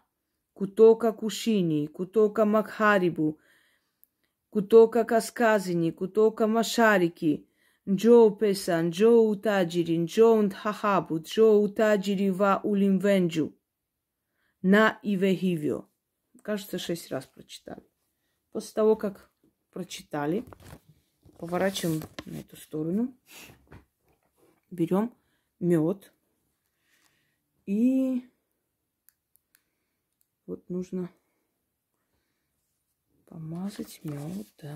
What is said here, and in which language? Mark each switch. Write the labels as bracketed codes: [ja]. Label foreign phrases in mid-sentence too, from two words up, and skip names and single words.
[sw] Kutoka kushini, kutoka magharibi, kutoka kaskazini, kutoka mashariki. Njoo pesa, njoo utajiri, njoo dhahabu, njoo utajiri wa ulimwengu. На iwe hivyo. [ru] Кажется, 6 раз прочитали. После того, как прочитали, поворачиваем на эту сторону. Берем мед. И вот нужно помазать медом.